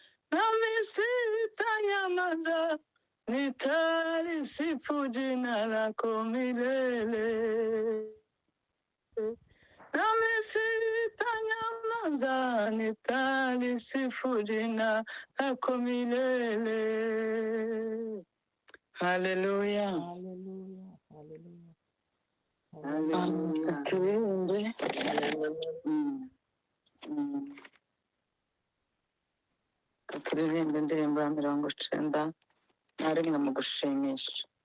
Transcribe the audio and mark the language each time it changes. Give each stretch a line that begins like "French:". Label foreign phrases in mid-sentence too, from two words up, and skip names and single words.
Swahili: Nami sitanyamaza, nitalisifu jina lako milele. Nami sitanyamaza, nitalisifu jina lako milele. Haleluya. Haleluya, haleluya. Haleluya. Haleluya. Tuimbe. Haleluya. Mm, mm.
Kinyarwanda: Turirimbe indirimbo ya mirongo icenda na rimwe mu gushimisha.